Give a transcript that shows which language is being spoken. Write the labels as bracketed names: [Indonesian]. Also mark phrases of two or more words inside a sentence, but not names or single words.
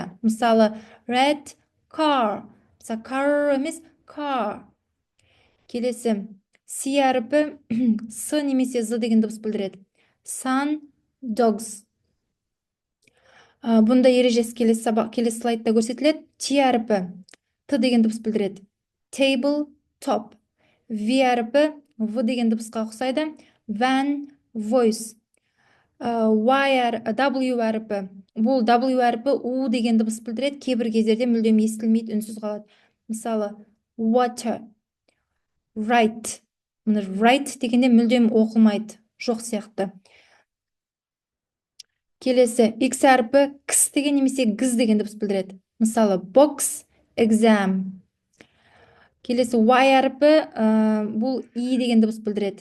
[Kazakh] Мысалы, [English] red car. [Kazakh] Мысалы, car емес, car. Келесі C әріпі S немесе Z деген дыбыс білдіреді. [English] Sun, dogs. [Kazakh] Бұнда ережесі келесі слайдта көрсетіледі. T әріпі Т деген дыбыс білдіреді. [English] Table, top. [Kazakh] V әріпі В деген дыбысқа ұқсайды. [English] Van, voice. [Kazakh] W әріпі бұл W әріпі U деген дыбыс білдіреді. Кейбір кездерде мүлдем естілмейді, үнсіз қалады. Мысалы, [English] water, right. [Kazakh] Right дегенде мүлдем оқылмайды, жоқ сияқты. Келесі X әріпі кс деген немесе гіз деген дыбыс білдіреді. [English] Мысалы, box, exam. [Kazakh] Келесі Y әріпі бұл I деген дыбыс білдіреді.